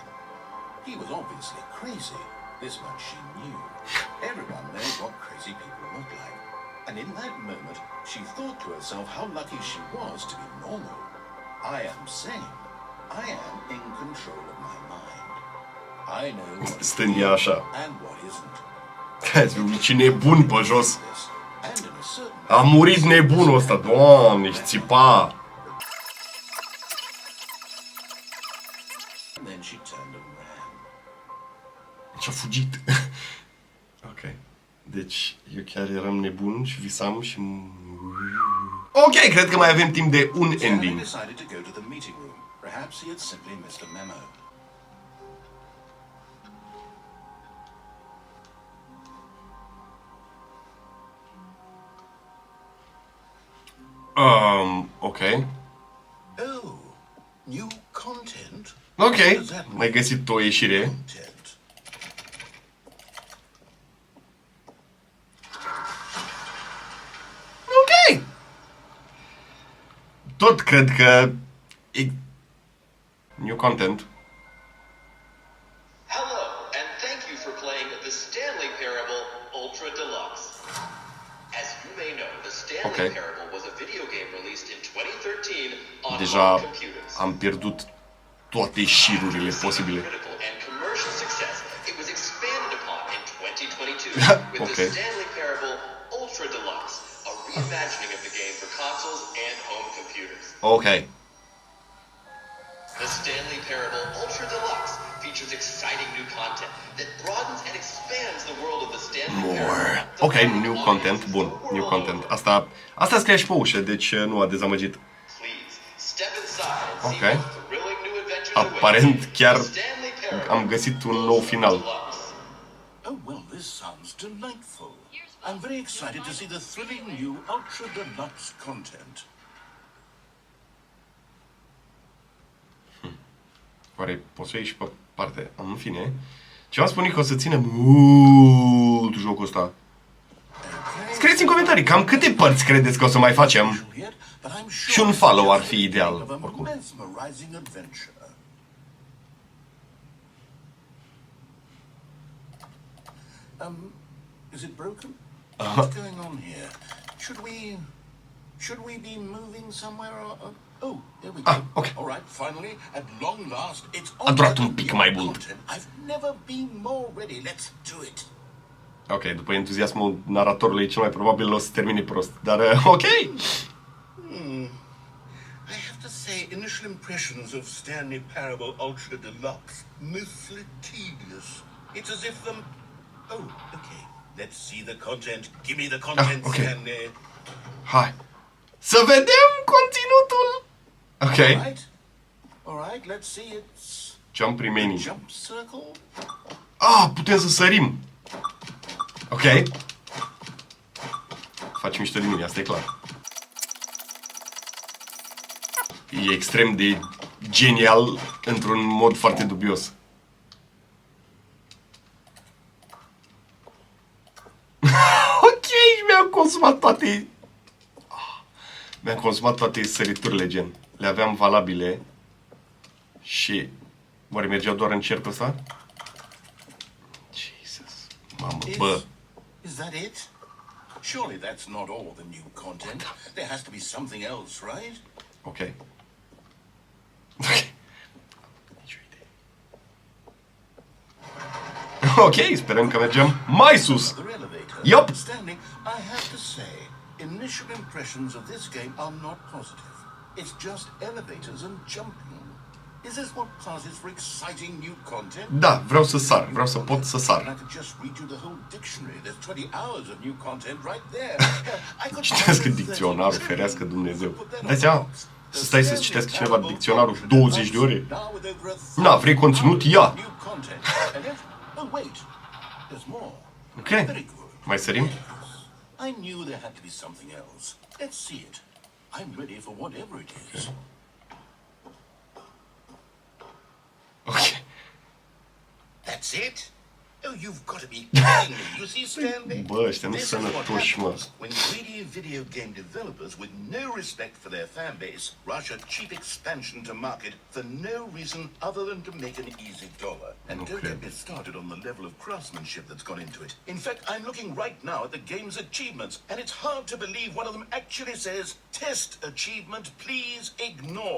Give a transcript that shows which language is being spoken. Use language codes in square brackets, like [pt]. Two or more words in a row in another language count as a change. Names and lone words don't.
[en] He was obviously crazy. This much she knew. Everyone knows what crazy people look like. And in that moment, she thought to herself how lucky she was to be normal. I am sane. I am in control of my mind. I know what is [ro] Stând ea [en] real [ro] așa. [en] and what isn't. [ro] Ce nebun pe jos. [en] This, and in a certain [ro] A murit nebunul ăsta. Doamne, și țipa. [en] and then she turned and ran. [ro] Și-a fugit. Ok. Deci, eu chiar eram nebun și visam și... Ok, cred că mai avem timp de un [en] Stanley ending. decided to go to the meeting room. Perhaps he had simply missed a memo. Ok. Oh, new content? Ok. What does that [ro] Mai găsit o ieșire. [en] content? [ro] Ok. Tot cred că... [en] New content. Hello, and thank you for playing the Stanley Parable Ultra Deluxe. Ok. Parable was a video game released in 2013 on [ro] Deja [en] home computers. [ro] am pierdut toate șirurile posibile. [en] Critical and commercial success, it was expanded upon in 2022 with Okay. the Stanley Parable Ultra Deluxe, a reimagining of the game for consoles and home computers. Ok. The Stanley Parable Ultra Deluxe features exciting new content that broadens and expands the world of the Stanley More. Parable. Ok, new content. Bun, new content. [ro] Asta scria și pe ușă, deci nu a dezamăgit. [en] Please step inside and see Okay. what thrilling new adventures [ro] Aparent [en] await. [ro] chiar [en] The Stanley Parable [ro] am găsit un nou final. [en] Deluxe. Oh, well, this sounds delightful. I'm very excited to see the thrilling new Ultra Deluxe content. [ro] Oare poți să iei și pe parte? În fine. Ce am spune că o să ținem mult jocul ăsta. Scrieți în comentarii cam câte părți credeți că o să mai facem. Și un follow ar fi ideal, oricum. [en] Mesmerizing adventure. Is it broken? What's going on here? Should we be moving somewhere? Oh, there we go. Okay. All right, finally, at long last, it's [ro] A durat un pic mai mult. [en] I've never been more ready. Let's do it. [ro] Ok, după entuziasmul naratorului, cel mai probabil o să termine prost. Dar, ok! [en] I have to say, initial impressions of Stanley Parable Ultra Deluxe, mostly tedious. It's as if Oh, okay. Let's see the content. Give me the content, okay. Stanley. [ro] Hai! Să vedem conținutul! Ok. [en] All right, let's see. It's Jump remaining. jump circle. [ro] Putem să sărim! Ok. Faci mișto de mine, asta e clar. E extrem de genial într-un mod foarte dubios. Ok, mi-am consumat toate... Mi-am consumat toate săriturile, gen. Le aveam valabile. Și... Oare mergeau doar în cercul ăsta? Jesus. Mamă, bă. [en] Is that it? Surely that's not all the new content. There has to be something else, right? [ro] Ok. Nicio idee. Ok, sperăm că mergem mai sus. [en] The elevator. Yup. Stanley, I have to say, initial impressions of this game are not positive. It's just elevators and jumping. Is this what passes for exciting new content? [ro] Da, vreau să sar. Vreau să pot să sar. [en] I could just read you the whole dictionary. There's 20 hours of new content right there. I could [ro] Citească dicționarul, ferească Dumnezeu. Dai seama? Să stai să citească cineva dicționarul 20 de ore? Na, vrei conținut? Ia! [en] Oh, wait. There's more. Ok. Very good. [ro] Mai sărim? [en] I knew there had to be something else. Let's see it. I'm ready for whatever it is. Ok. That's it? Oh, you've got to be kidding me. You see, Stanley? [ro] Bă, ăștia nu [en] This is [ro] sunt [en] what [ro] sănătoși, mă. [en] happens when greedy video game developers with no respect for their fan base rush a cheap expansion to market for no reason other than to make an easy dollar. And don't get me started on the level of craftsmanship that's gone into it. In fact, I'm looking right now at the game's achievements, and it's hard to believe one of them actually says, "Test achievement, please ignore."